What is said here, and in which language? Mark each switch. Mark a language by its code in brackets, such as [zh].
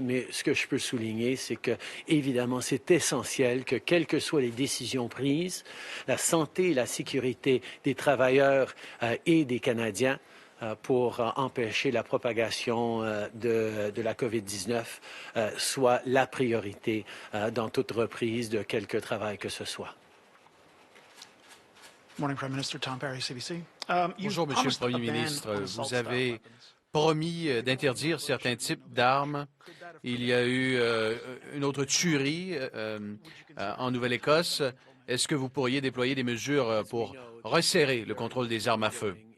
[fr] Mais ce que je peux souligner, c'est que, évidemment, c'est essentiel que, quelles que soient les décisions prises, la santé et la sécurité des travailleurs et des Canadiens pour empêcher la propagation de la COVID-19 soit la priorité dans toute reprise de quelque travail que ce soit. [en] Morning, Prime Minister Tom Perry, CBC. [fr] Bonjour, Monsieur le Premier ministre. Vous avez promis d'interdire certains types d'armes. Il y a eu une autre tuerie en Nouvelle-Écosse. Est-ce que vous pourriez déployer des mesures pour resserrer le contrôle des armes à feu?